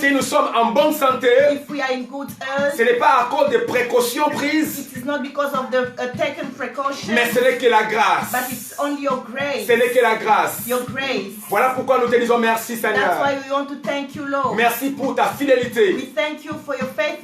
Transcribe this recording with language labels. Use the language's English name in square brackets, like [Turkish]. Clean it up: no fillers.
[French] si nous sommes en bonne santé, [English] if we are in good health, [French] ce n'est pas à cause des précautions prises. [English] It is not because of the taken precautions. [French] Mais ce n'est que la grâce. [English] But it's only your grace. [French] Ce n'est que la grâce. [English] Your grace. [French] Voilà pourquoi nous te disons merci, Seigneur. [English] That's why we want to thank you, Lord. [French] Merci pour ta fidélité. [English] We thank you for your faithfulness.